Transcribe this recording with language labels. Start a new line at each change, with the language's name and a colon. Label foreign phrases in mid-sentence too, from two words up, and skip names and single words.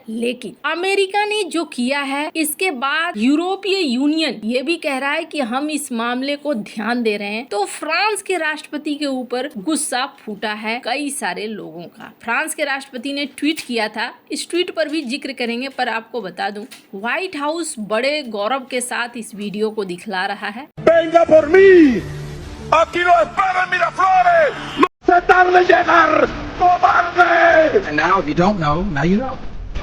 Hindi: लेकिन अमेरिका ने जो किया है इसके बाद यूरोपीय यूनियन ये भी कह रहा है कि हम इस मामले को ध्यान दे रहे हैं। तो फ्रांस के राष्ट्रपति के ऊपर गुस्सा फूटा है कई सारे लोगों का। फ्रांस के राष्ट्रपति ने ट्वीट किया था, इस ट्वीट पर भी जिक्र करेंगे, पर आपको बता दूं व्हाइट हाउस बड़े गौरव के साथ इस वीडियो को दिखला रहा है।
Spanish: Venga por mí. Aquí lo espera Miraflores. No se tarde en llegar. ¡Cobarde!
English: And now, if you don't know, now you know.